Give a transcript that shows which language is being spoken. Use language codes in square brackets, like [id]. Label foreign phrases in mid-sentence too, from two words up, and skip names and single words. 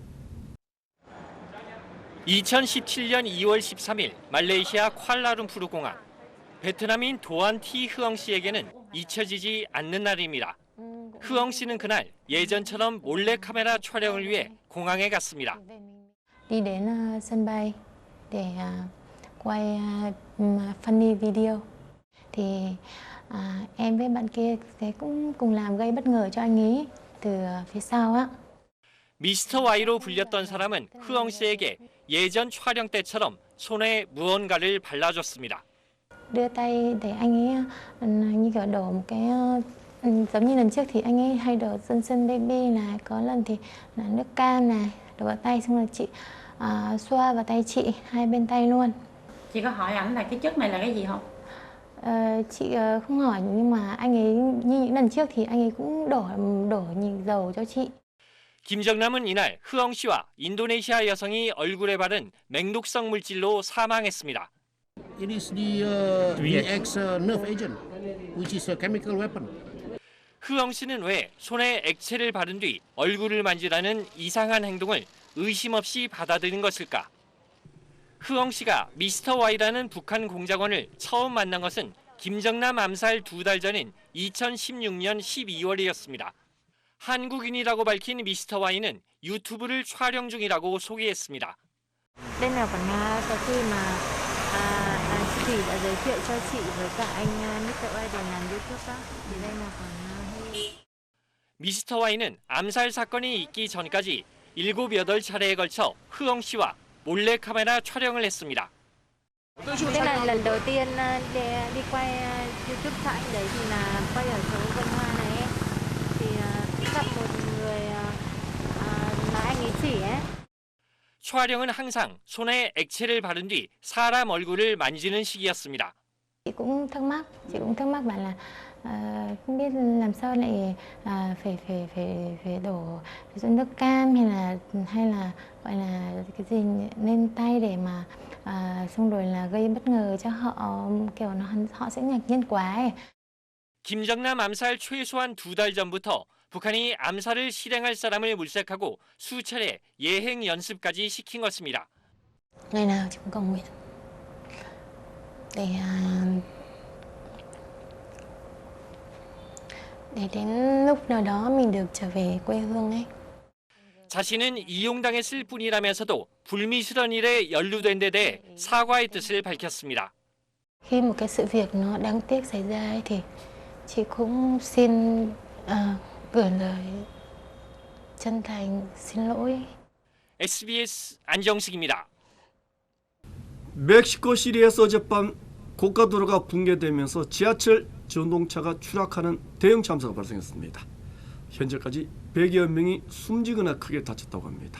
[ko] 2017년 2월 13일 말레이시아 쿠알라룸푸르 공항. 베트남인 도안 티 흐엉 씨에게는 잊혀지지 않는 날입니다. 흐엉 씨는 그날 예전처럼 몰래카메라 촬영을 위해 공항에 갔습니다. [vi] Đi đến sân bay để quay [en] funny video. [vi] Thì em với bạn kia cũng cùng làm gây bất ngờ cho anh ấy từ phía sau á. [ko] 미스터 Y로 불렸던 사람은 흐엉 씨에게 예전 촬영 때처럼 손에 무언가를 발라줬습니다. [vi] Đưa tay để anh ấy như kiểu đổ một cái giống như lần trước thì anh ấy hay đổ Johnson Baby này, có lần thì là nước cam này, đổ vào tay xong rồi chị xoa vào tay chị hai bên tay luôn. Chị có hỏi ảnh là cái chất này là cái gì không? Chị không hỏi nhưng mà anh ấy như những lần trước thì anh ấy cũng đổ nhiều dầu cho chị. [ko] 김정남은 이날 흐엉 씨와 인도네시아 여성이 얼굴에 바른 맹독성 물질로 사망했습니다. [en] It is the VX nerve agent, which is a chemical weapon. [ko] 흐엉 씨는 왜 손에 액체를 바른 뒤 얼굴을 만지라는 이상한 행동을 의심 없이 받아들인 것일까? 흐엉 씨가 미스터 Y라는 북한 공작원을 처음 만난 것은 김정남 암살 2달 전인 2016년 12월이었습니다. 한국인이라고 밝힌 미스터 Y는 유튜브를 촬영 중이라고 소개했습니다. [vi] Đây là còn sau khi mà chị Thủy đã giới thiệu cho chị với cả anh Mr. Y để làm YouTube đó. Thì đây là còn [ko] 미스터 Y는 암살 사건이 있기 전까지 7, 8차례에 걸쳐 흐엉 씨와 몰래카메라 촬영을 했습니다. [vi] Đây là lần đầu tiên đi quay YouTube cho anh đấy thì là quay ở chỗ Vân Hoa này ấy. Thì gặp một người mà anh ấy chỉ ấy. [ko] 촬영은 항상 손에 액체를 바른 뒤 사람 얼굴을 만지는 식이었습니다. [vi] Chị cũng thắc mắc bảo là không biết làm sao lại phải đổ nước cam hay là gọi là cái gì lên tay để mà xong rồi là gây bất ngờ cho họ, kiểu họ sẽ ngạc nhiên quá ấy. [ko] 김정남 암살 최소한 2달 전부터 북한이 암살을 실행할 사람을 물색하고 수차례 예행 연습까지 시킨 것입니다. [vi] Ngày nào chị cũng cầu nguyện để đến lúc nào đó mình được trở về quê hương ấy. [ko] 자신은 이용당했을 뿐이라면서도 불미스러운 일에 연루된 데 대해 사과의 뜻을 밝혔습니다. [vi] Khi một cái sự việc nó đáng tiếc xảy ra ấy, thì chị cũng xin gửi lời chân thành xin lỗi. [ko] SBS 안정식입니다. 멕시코시리에서 어젯밤 고가도로가 붕괴되면서 지하철 전동차가 추락하는 대형 참사가 발생했습니다. 현재까지 100여 명이 숨지거나 크게 다쳤다고 합니다.